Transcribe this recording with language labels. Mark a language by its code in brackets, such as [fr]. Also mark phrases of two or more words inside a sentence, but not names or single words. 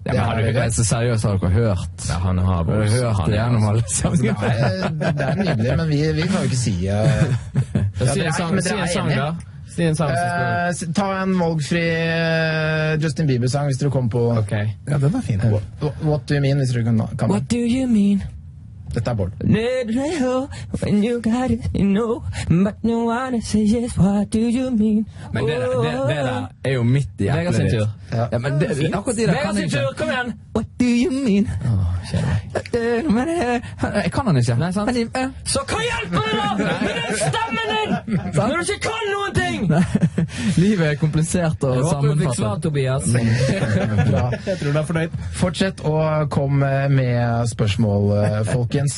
[no] Det er så seriøst, har dere hørt? Ja, han har hørt det gjennom alle sanger. Det er nydelig, men vi kan jo ikke si... Si en sang da. Si en sang. Ta en valgfri Justin Bieber-sang hvis dere kommer på... Ok. Ja, den er fin. [en] What do you mean, [no] hvis dere kan... [en] What do you mean? [no] Dette er Bård. [en] When you got it, you know, but no one says yes, what do you mean? [no] Men det der er jo midt i Vegard sin tur. Ja, men akkurat de der Vegard sin tur, kom igjen! [en] What do you mean? [no] Jeg kan han ikke. Nei, sant? Så hva hjelper det da? Med den stemmen din! Når du ikke kan noen ting! Livet er komplisert og sammenfattet. Jeg håper du fikk svar, Tobias. Bra. Jeg tror du er fornøyd. Fortsett å komme med spørsmål, folkens.